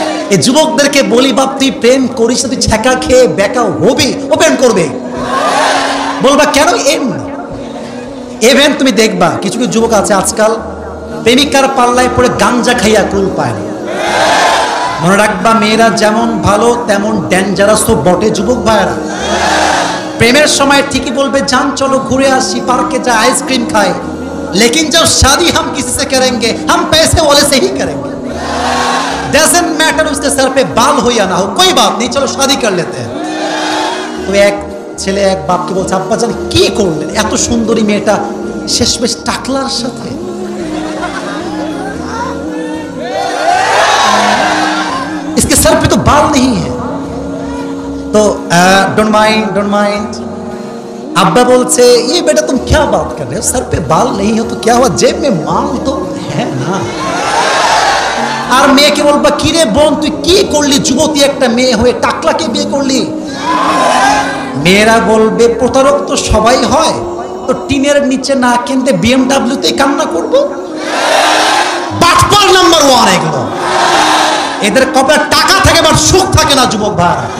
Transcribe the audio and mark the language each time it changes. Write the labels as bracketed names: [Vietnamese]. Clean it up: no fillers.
[Bangla] এই যুবকদেরকে বলি, বাপ তুই প্রেম করিস, তুই ছ্যাঁকা খেয়ে বেকা হবি, ও প্রেম করবে। বলবা কেন? তুমি দেখবা কিছু কিছু যুবক আছে আজকাল প্রেমিকার পাল্লায় পড়ে গাঞ্জা খাইয়া কুল পায় না। মনে রাখবা, মেয়েরা যেমন ভালো তেমন ডেঞ্জারাস তো বটে যুবক ভাইয়েরা। প্রেমের সময় ঠিকই বলবে জান চলো ঘুরে আসি, পার্কে যা আইসক্রিম খাই, [Hindi] लेकिन जब शादी हम किसी से करेंगे हम पैसे वाले से ही करेंगे। डजंट मैटर उसके सर पे बाल हो या ना हो, कोई बात नहीं, चलो शादी कर लेते हैं। [Bangla] তো এক ছেলে এক বাপকে বলছে, আব্বা জান কি করলেন, এত সুন্দরী মেয়েটা শেষমেশ টাকলার সাথে। [Hindi] इसके सर पे तो बाल नहीं है। तो डोंट माइंड। अब्बा बोलते ये बेटा तुम क्या बात कर रहे हो, सर पे बाल नहीं हो तो क्या हुआ, जेब में माल तो है ना। [Bangla] আর মেয়েকে বলবা, কি রে বোন তুই কি করলি, যুবতী একটা মেয়ে হয়ে টাকলাকে বিয়ে করলি। মেয়েরা বলবে, প্রতারক তো সবাই হয়, তো টিনের নিচে না কিনতে BMW-তেই কান্না করবো। বাটপার নাম্বার 1 এগুলো। এদের কপালে টাকা থাকে বাট সুখ থাকে না যুবক ভাই।